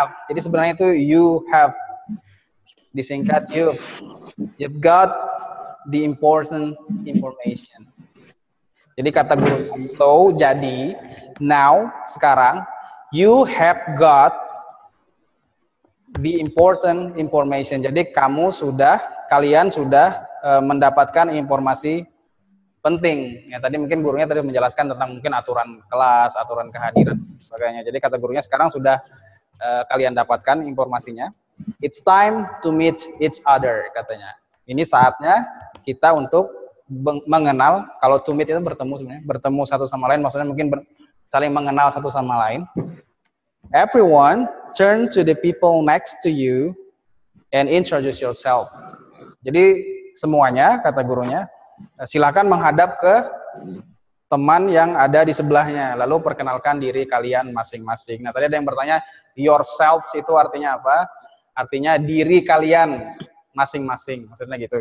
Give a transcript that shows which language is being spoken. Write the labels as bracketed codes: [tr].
[id] Jadi sebenarnya itu [en] you have. [id] Disingkat [en] you've got the important information. [id] Jadi kata guru, [en] so [id] jadi [en] now [id] sekarang [en] you have got the important information. [id] Jadi kalian sudah mendapatkan informasi penting. Ya tadi mungkin gurunya tadi menjelaskan tentang mungkin aturan kelas, aturan kehadiran dan sebagainya. Jadi kata gurunya sekarang sudah kalian dapatkan informasinya. [en] It's time to meet each other, [id] katanya. Ini saatnya kita untuk mengenal. Kalau [en] to meet [id] itu bertemu sebenarnya, bertemu satu sama lain, maksudnya mungkin saling mengenal satu sama lain. [en] Everyone turn to the people next to you and introduce yourself. [id] Jadi semuanya, kata gurunya, silakan menghadap ke teman yang ada di sebelahnya, lalu perkenalkan diri kalian masing-masing. Nah, tadi ada yang bertanya, yourself itu artinya apa? Artinya diri kalian masing-masing, maksudnya gitu.